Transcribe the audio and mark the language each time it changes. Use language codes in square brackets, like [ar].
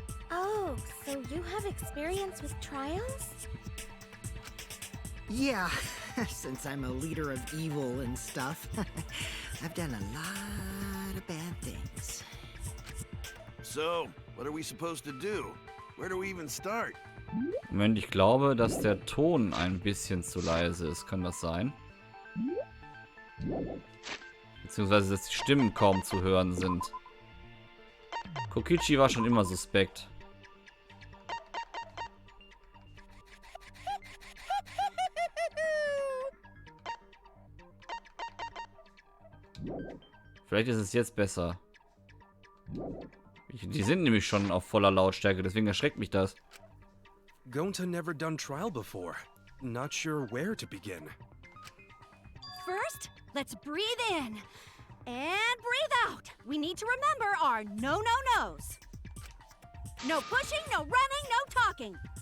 [en] Oh, so you have experience with trials? Yeah, since I'm a leader of evil and stuff, I've done a lot of bad things. So, what are we supposed to do? Where do we even start? [de] Moment, ich glaube, dass der Ton ein bisschen zu leise ist. Kann das sein? Beziehungsweise, dass die Stimmen kaum zu hören sind. Kokichi war schon immer suspekt. Vielleicht ist es jetzt besser. Die sind nämlich schon auf voller Lautstärke, deswegen erschreckt mich das. [en] Gonta never done trial before. Not sure where to begin. First, let's breathe in. And breathe out. We need to remember our no-no-nos. No pushing, no running, no talking.